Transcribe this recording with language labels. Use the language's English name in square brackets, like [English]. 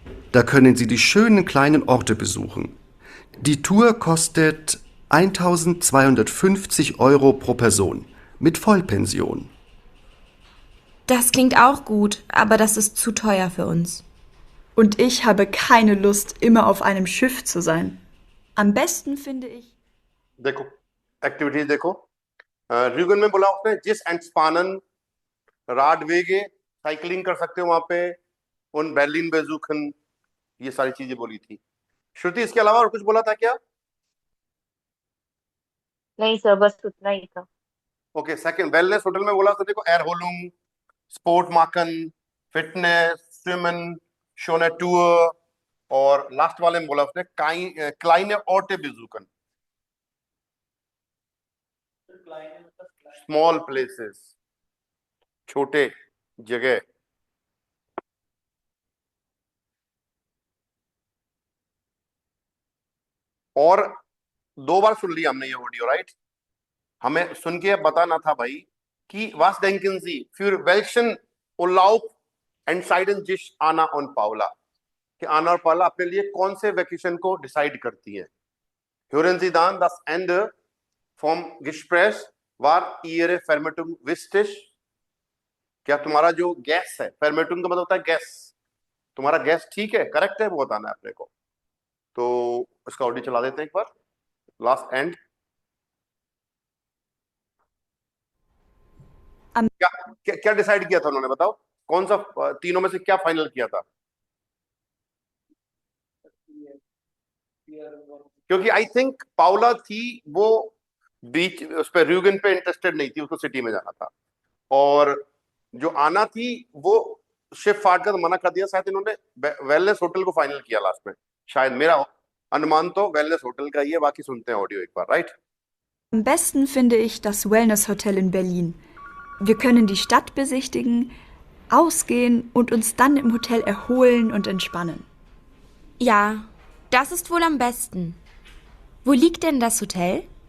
[German] Da können Sie die schönen kleinen Orte besuchen. Die Tour kostet 1.250 € pro Person mit Vollpension. Das klingt auch gut, aber das ist zu teuer für uns. Und ich habe keine Lust, immer auf einem Schiff zu sein. Am besten finde ich. [Hindi] देखो activities देखो र्यूगन में बोला उसने जिस एंट्सपानन राडवेगे cycling कर सकते हो वहां पे उन बर्लिन बेजुखन ये सारी चीजें बोली थी। श्रुति इसके अलावा और कुछ बोला था क्या? नहीं सर, बस उतना ही था। ओके सेकंड वेलनेस होटल में बोला था देखो एयरहोलुम स्पोर्ट माकन फिटनेस स्विमन शोने टूर और लास्ट वाले में बोला उसने क्लाइने ऑर्टे बेजुकन स्मॉल प्लेसेस छोटे जगह। और 2 बार सुन लिया हमने ये ऑडियो राइट। हमें सुन के बताना था भाई कि वास [German] denken Sie für welchen Urlaub entscheiden sich Anna und Paula [Hindi] कि आना और पाला अपने लिए कौन से वेकेशन को डिसाइड करती हैं। [German] Hören Sie dann das Ende vom Gespräch war Ihre Vermutung richtig? [Hindi] क्या तुम्हारा जो गैस है, Vermutung का मतलब होता है गैस, तुम्हारा गैस ठीक है, करेक्ट है, वो बताना है अपने को। तो इसका ऑडियो चला देते हैं एक बार लास्ट एंड। क्या क्या डिसाइड किया था उन्होंने, बताओ कौन सा तीनों में से क्या फाइनल किया था? क्योंकि आई थिंक पाउला थी वो बीच उस पर र्यूगन पे इंटरेस्टेड नहीं थी, उसको सिटी में जाना था। और जो आना थी वो शिप फाड़ कर मना कर दिया, शायद इन्होंने वेलनेस होटल को फाइनल किया लास्ट में। शायद मेरा अनुमान तो वेलनेस होटल का ही है, बाकी सुनते हैं ऑडियो एक बार right. [German] Am besten finde ich das Wellness Hotel in Berlin. Wir können die Stadt besichtigen, ausgehen und uns dann im Hotel erholen und entspannen. Ja, das ist wohl am besten. Wo liegt denn das Hotel?